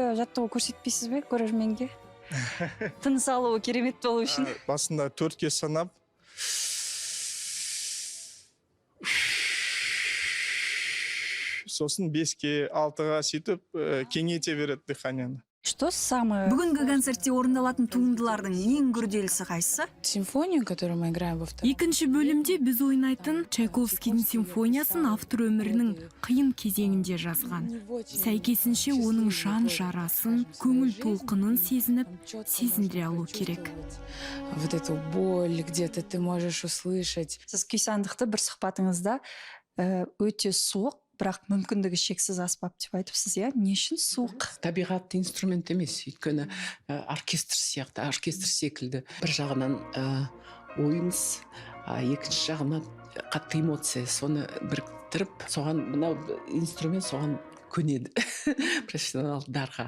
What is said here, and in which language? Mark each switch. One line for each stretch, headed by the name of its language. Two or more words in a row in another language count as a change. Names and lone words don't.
Kazakh: жаттығу көрсетпейсіз бе көрерменге? Тыныс алуы керемет болу үшін. Басында 4-ке санап, сосын 5-ке, 6-ға сөйтіп кеңейте береді дыханияны.
Russian: Что самое?
Kazakh: Бүгінгі концертте орындалатын туындылардың ең күрделісі қайсысы?
Russian: Симфонию, которую мы играем во втором.
Kazakh: Екінші бөлімде біз ойнайтын Чайковскийдің симфониясын автор өмірінің қиын кезеңінде жазған. Сәйкесінше оның жан жарасын, көңіл толқынын сезініп, сезіндіре алу керек.
Russian: Вот эту боль где-то ты можешь услышать.
Kazakh: Сіз күйсандықты бір сұхбатыңызда өте суық, бірақ мүмкіндігі шексіз аспап деп айтыпсыз, иә? Не үшін суық? Табиғатты инструмент емес, өйткені оркестр сияқты, оркестр секілді. Бір жағынан ойыңыз, екінші жағынан қатты эмоция, соны біріктіріп, соған мына инструмент соған көнеді профессионалдарға.